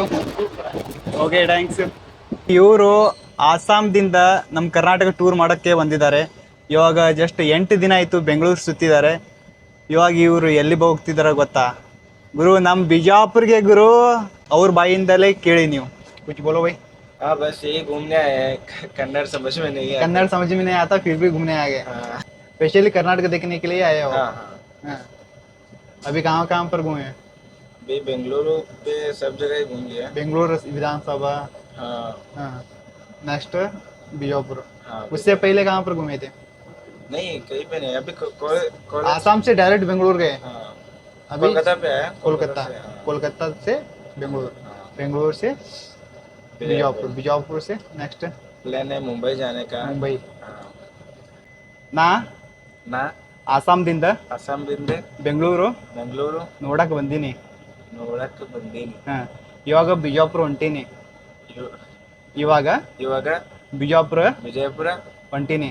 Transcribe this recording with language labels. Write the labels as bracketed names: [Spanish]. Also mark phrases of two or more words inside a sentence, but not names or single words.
[English] Okay thanks. [Kannada] ಇವರು ಆಸಾಮ್ದಿಂದ ನಮ್ಮ ಕರ್ನಾಟಕ ಟೂರ್ ಮಾಡೋಕ್ಕೆ ಬಂದಿದ್ದಾರೆ. ಇವಾಗ ಜಸ್ಟ್ 8 ದಿನ ಆಯಿತು ಬೆಂಗಳೂರು ಸುತ್ತಿದ್ದಾರೆ. ಇವಾಗ ಇವರು ಎಲ್ಲಿ ಹೋಗ್ತಿದ್ದಾರೆ ಗೊತ್ತಾ ಗುರು? ನಮ್ಮ ಬಿಜಾಪುರ್ಗೆ ಗುರು. ಅವ್ರ ಬಾಯಿಂದಲೇ ಕೇಳಿ ನೀವು. [Hindi] कुछ बोलो भाई. हाँ बस यही घूमने आए हैं. कन्नड़ समझ में नहीं है. कन्नड़ समझ में नहीं आता फिर भी घूमने आ गए. स्पेशली कर्नाटक देखने के लिए आए हो. हाँ हाँ. अभी कहाँ पर घूमे? अभी बेंगलुरु पे सब जगह ही घूम लिया. बेंगलोर विधानसभा. हाँ नेक्स्ट बीजापुर. हाँ. उससे पहले कहाँ पर घूमे थे? नहीं कहीं पे नहीं. अभी आसाम से डायरेक्ट बेंगलुरु गए. हाँ अभी कोलकाता पे आया. कोलकाता. से, हाँ. कोलकाता से बेंगलुरु. हाँ. बेंगलुरु से बीजापुर. बीजापुर से नेक्स्ट प्लान है मुंबई जाने का. मुंबई. हाँ. [Kannada] ನಾ ನಾ ಆಸಾಮ್ದಿಂದ ಅಸ್ಸಾಂದಿಂದ ಬೆಂಗಳೂರು ಬೆಂಗಳೂರು ನೋಡಕ್ಕೆ ಬಂದೀನಿ. ನೋಡಕ್ಕೆ ಬಂದೀನಿ. ಹಾಂ, ಇವಾಗ ಬಿಜಾಪುರ ಹೊಂಟೀನಿ. ಇವಾಗ ಬಿಜಾಪುರ ವಿಜಯಪುರ ಹೊಂಟೀನಿ.